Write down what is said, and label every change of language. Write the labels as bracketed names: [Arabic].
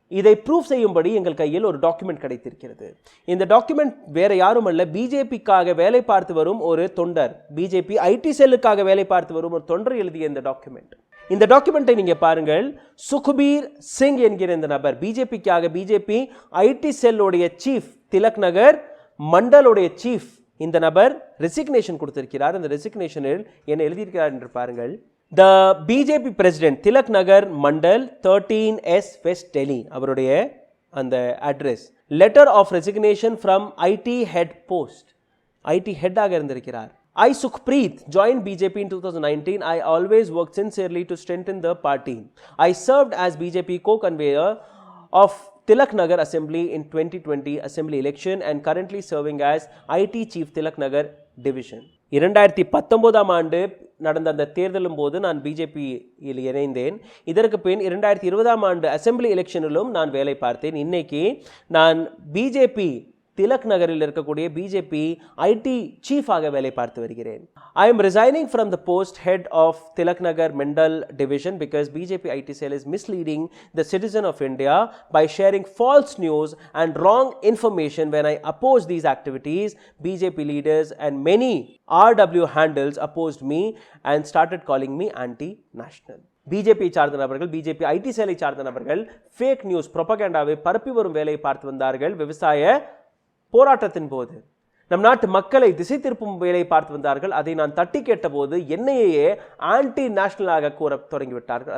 [Tamil] இதை ப்ரூவ் செய்யும்படி எங்கள் கையில் ஒரு டாக்குமெண்ட் கிடைத்திருக்கிறது. இந்த டாக்குமெண்ட் வேற யாரும் அல்ல, பிஜேபிக்காக வேலை பார்த்து வரும் ஒரு தொண்டர், பிஜேபி ஐடி செல்லுக்காக வேலை பார்த்து வரும் ஒரு தொண்டர் எழுதிய இந்த டாக்குமெண்ட். இந்த டாக்குமெண்ட்டை நீங்க பாருங்கள். சுக்பீர் சிங் என்கிற இந்த நபர் பிஜேபிக்காக, பிஜேபி ஐடி செல்லுடைய சீஃப், திலக் நகர் மண்டலுடைய சீஃப், இந்த நபர் ரெசிக்னேஷன் கொடுத்திருக்கிறார். இந்த ரெசிக்னேஷனில் என்ன எழுதியிருக்கிறார் என்று பாருங்கள். [English] The BJP president Tilak Nagar Mandal 13S West Delhi, [Tamil] அவருடைய அந்த address. [English] letter of resignation from IT head post, IT head [Tamil] ஆக இருந்திருக்கிறார். [English] I Sukhpreet joined BJP in 2019. I always worked sincerely to strengthen the party. I served as BJP co-convener of Tilak Nagar Assembly in 2020 Assembly election and currently serving as IT Chief Tilak Nagar Division. [Tamil] 2019 ஆண்டு நடந்த அந்த தேர்தலும் போது நான் பிஜேபியில் இணைந்தேன். இதற்கு பின் 2020 ஆண்டு assembly எலெக்ஷனிலும் நான் வேலை பார்த்தேன். இன்னைக்கு நான் பிஜேபி திலக் நகரில் இருக்கக்கூடிய பிஜேபி ஐடி சீஃபாக வேலை பார்த்து வருகிறேன். [English] I am resigning from the post head of Tilak Nagar Mandal division because BJP IT cell is misleading the citizen of India by sharing false news and wrong information. When I oppose these activities, BJP leaders and many RW handles opposed me and started calling me anti-national. [Tamil] BJP சார்ந்த நபர்கள், BJP ID சேலை சார்ந்த நபர்கள் fake news ப்ரொபகேண்டாவை பரப்பி வரும் வேலையை பார்த்து வந்தார்கள். விவசாய போராட்டத்தின் போது நம் நாட்டு மக்களை திசை திருப்பும் வேலையை பார்த்து வந்தார்கள். அதை நான் தட்டி கேட்டபோது என்னையே ஆன்டி நேஷனலாக கூற தொடங்கிவிட்டார்கள்.